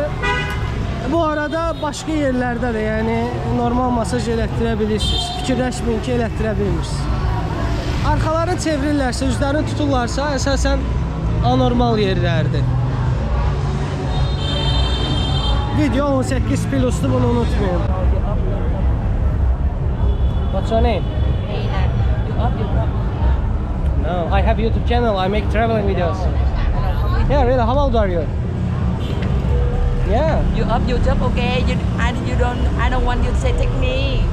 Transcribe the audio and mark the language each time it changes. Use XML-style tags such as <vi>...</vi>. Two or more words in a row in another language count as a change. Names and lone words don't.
<az>Bu arada başqa yerlərdə də, yəni normal masaj elətdirə bilirsiniz. Fikirləşməyin ki, elətdirə bilmirsiniz. Arxalarını çevirirlərsə, üzlərini tuturlarsa, əsasən anormal yerlərdir. Video 18 plus'tu, bunu unutmayın.</az> <en>What's your name? No, I have YouTube channel. I make traveling videos. Yeah, really. How old are you? Yeah. You up YouTube, okay? I don't want you to say take me.</en>